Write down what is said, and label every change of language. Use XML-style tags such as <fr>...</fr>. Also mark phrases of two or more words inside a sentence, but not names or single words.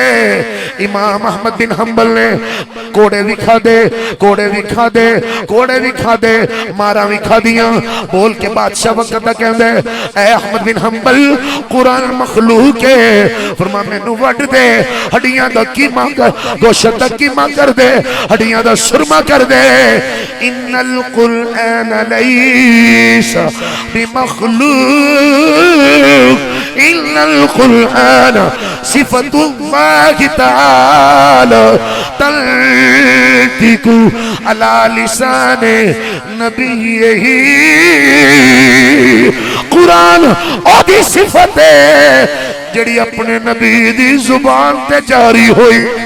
<pa>امام احمد بن حنبل نے کوڑے بھی کھادے، کوڑے بھی کھادے، کوڑے بھی کھادے، مارا بھی کھادیاں. بول کے بادشاہ وقت کہندے، اے احمد بن حنبل، قرآن مخلوق ہے. فرما مینوں وڈ دے، ہڈیاں دا قیمہ کر، گوشت دا قیمہ کر دے، ہڈیاں دا سرمہ کر دے.</pa> <ar>إن القرآن ليس بمخلوق، إن القرآن صفة الله تعالى تلتقي على لسان نبيه.</ar> <pa>قرآن اوہدی صفت ہے جیہڑی اپنے نبی دی زبان تے جاری ہوئی.</pa>